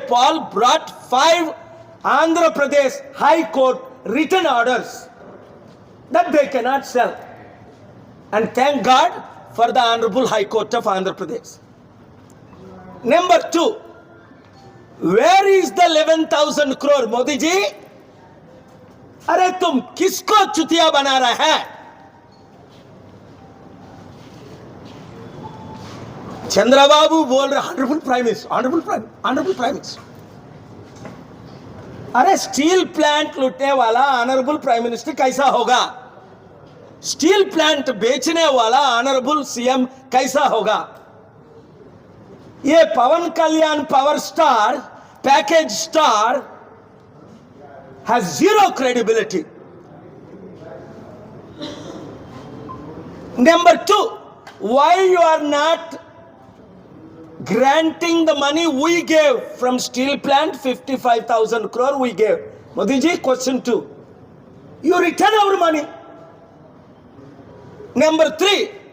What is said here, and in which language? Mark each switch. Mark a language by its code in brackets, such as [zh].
[en] Paul brought 5 Andhra Pradesh High Court written orders that they cannot sell. And thank God for the Honorable High Court of Andhra Pradesh. Number 2, where is the 11,000 crore? [hi] Modi ji, अरे तुम किसको चुतिया बना रहा है? चंद्रबाबू बोल रहे honourable prime minister, honourable prime minister. अरे steel plant लूटने वाला ऑनरेबल प्राइम मिनिस्टर कैसा होगा? स्टील प्लांट बेचने वाला ऑनरेबल सीएम कैसा होगा? ये पवन कल्याण power star, package star [en] has 0 credibility. Number 2, why you are not granting the money we gave from steel plant? 55,000 crore we gave. Modi ji, question 2, you return our money. Number 3,